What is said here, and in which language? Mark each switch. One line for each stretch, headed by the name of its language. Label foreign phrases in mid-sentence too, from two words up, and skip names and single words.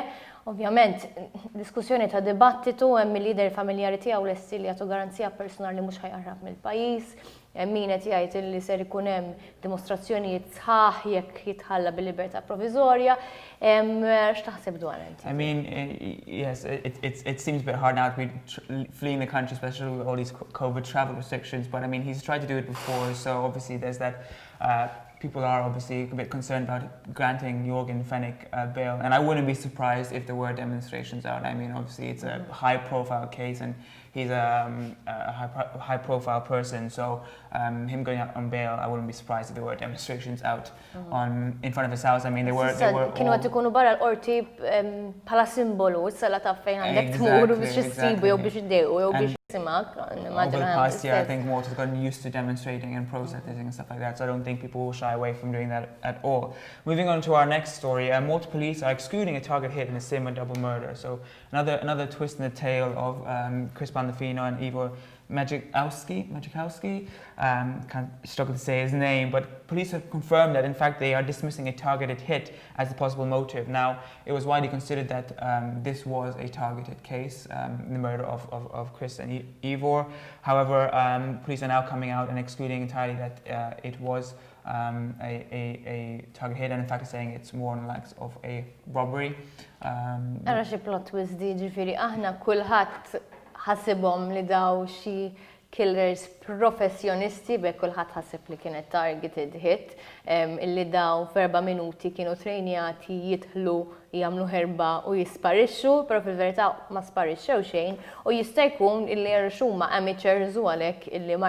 Maltese: Ovvjament, diskussjoni ta' dibattitu hemm il-lider familjari tiegħu lesti li jagħtu garanzija personali mhux ħajqarrab mill-pajjiż, min qed jgħid li ser ikun hemm dimostrazzjonijiet sħaħ jekk jitħalla bil-libertà proviżorja. X'taħseb dwar inti?
English: I mean, yes, it seems a bit hard now to be fleeing the country, especially with all these COVID travel restrictions. But I mean, he's tried to do it before, so obviously there's that. People are obviously a bit concerned about granting Yorgen FENECH bail, and I wouldn't be surprised if there were demonstrations out. I mean, obviously it's a high-profile case, and he's a high-profile person, so him going out on bail, I wouldn't be surprised if there were demonstrations out in front of his house. I mean, they were
Maltese: kienu qed ikunu barra l-qorti bħala simbolu, issa ta' fejn għandek tmur biex issibu jew biex iddejqu jew biex isimak.
English: Over the past year, I think Malta's gotten used to demonstrating and protesting and stuff like that, so I don't think people will shy away from doing that at all. Moving on to our next story, Malta police are excluding a target hit in a SLIEMA double murder. So another twist in the tale of Chris Pandolfino and Ivor Majikowski. Can't struggle to say his name, but police have confirmed that in fact they are dismissing a targeted hit as a possible motive. Now, it was widely considered that this was a targeted case, the murder of Chris and Ivor. However, police are now coming out and excluding entirely that it was a target hit, and in fact saying it's more on the likes of a robbery.
Maltese: Ara xi
English: plot twist
Maltese: di ġifieri aħna kulħadd ħasibhom li daw xi killers professjonisti bekk kulħadd ħaseb li kienet
English: targeted hit
Maltese: illi daw f'4 minuti kienu trejnjati jidħlu jagħmlu ħerba u jisparixxu, però fil-verità ma sparixxew xejn u jista' jkun illi huma amateurs u għalhekk illi ma